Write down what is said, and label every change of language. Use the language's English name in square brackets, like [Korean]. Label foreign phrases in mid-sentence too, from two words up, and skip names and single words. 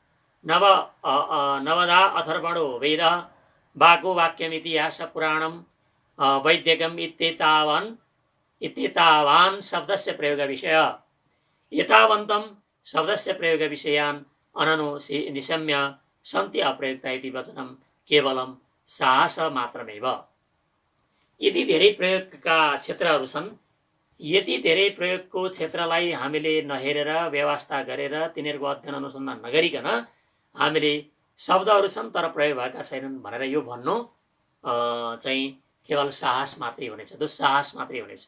[Sanskrit] नवदा अथर्वणो वेदः वाको वाक्यमितिहास पुराणं वैद्यकम् इत्येतावान् शब्दस्य प्रयोग विषय एतावन्तं शब्दस्य प्रयोग विषयान् अननु निशम्य सन्ति अप्रयुक्ता इति वचनं केवलं साहस मात्रमेव। [Nepali] यति धेरै प्रयोगका क्षेत्रहरू छन्। यति धेरै प्रयोगको क्षेत्रलाई हामीले नहेरेर व्यवस्था गरेर तिनीहरूको अध्ययन अनुसन्धान नगरिकन हामीले शब्दहरू छन् तर प्रयोग भएका छैनन् भनेर यो भन्नु चाहिँ केवल साहस मात्रै हुनेछ, दुस्साहस मात्रै हुनेछ।